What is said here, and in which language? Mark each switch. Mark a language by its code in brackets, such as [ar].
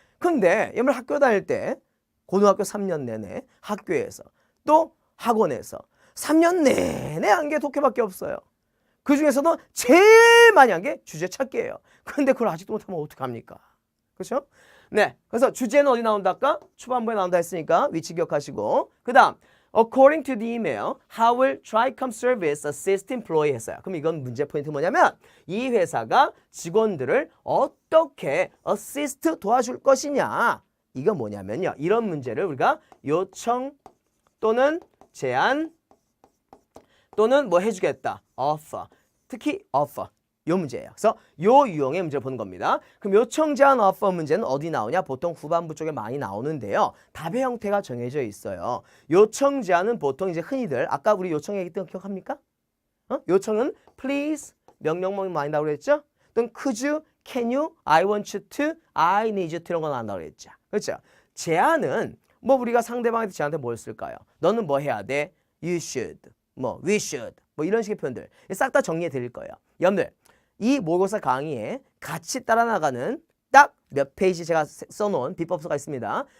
[ko] 근데 여러분 학교 다닐 때 고등학교 3년 내내 학교에서 또 학원에서 3년 내내 한 게 독해밖에 없어요. 그 중에서도 제일 많이 한 게 주제 찾기예요. 근데 그걸 아직도 못하면 어떡합니까? 그렇죠? 네, 그래서 주제는 어디 나온다 아까? 초반부에 나온다 했으니까 위치 기억하시고 그 다음 [en] According to the email, how will Tricom Service assist employee [ko] 했어요. 그럼 이건 문제 포인트 뭐냐면 이 회사가 직원들을 어떻게 assist 도와줄 것이냐 이거 뭐냐면요. 이런 문제를 우리가 요청 또는 제안 또는 뭐 해주겠다 offer 특히 offer 요 문제예요. 그래서 요 유형의 문제를 보는 겁니다. 그럼 요청 제안 offer 문제는 어디 나오냐? 보통 후반부 쪽에 많이 나오는데요. 답의 형태가 정해져 있어요. 요청 제안은 보통 이제 흔히들 아까 우리 요청 얘기했던 거 기억합니까? 요청은 please 명령문 많이 나오고 그랬죠? 또는 [en] could you, can you, I want you to, [ko] I need you to 이런 거 나온다고 그랬죠. 그렇죠? 제안은 뭐 우리가 상대방한테 제안한테 뭘 쓸까요? 너는 뭐 해야 돼? [en] You should, [ko] 뭐 [en] we should, [ko] 뭐 이런 식의 표현들 싹 다 정리해 드릴 거예요. 여러분들 이 모의고사 강의에 같이 따라 나가는 딱 몇 페이지 제가 써놓은 비법서가 있습니다.